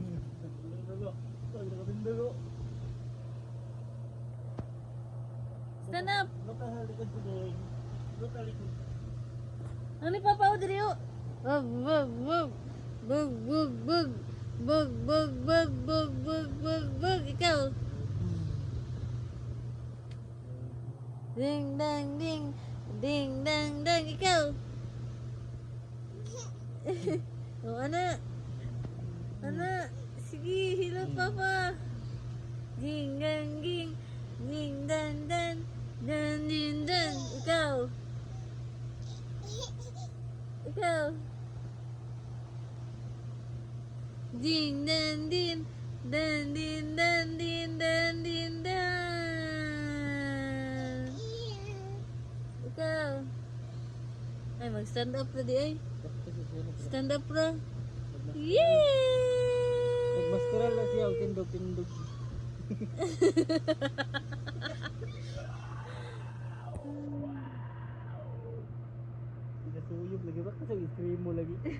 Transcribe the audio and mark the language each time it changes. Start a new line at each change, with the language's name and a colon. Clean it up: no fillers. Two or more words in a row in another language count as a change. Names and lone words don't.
English: Stand up!
Cebuano: Ano ni Papa o diri o? Bug, bug, bug. Bug, bug, bug. Bug, bug, bug, bug, bug, bug, bug. Ikaw. Ding, dang, ding. Ding, dang, dang. Ikaw. O, anak. Anak. Sige, hello Papa. Ding, dang, ding. Ding, dang, dang. Dan, din, dan. Ikaw. Ikaw. Ding, dan, din. Dan, din, dan, din, dan, din, dan. Ikaw. Ay, mag-
English: stand up
Cebuano: na di ay.
English: Stand up na. Yay!
Cebuano: Nagmaskara lang siya, tindog-tindog. Nasuyog lagi ba? Kasi scream mo lagi.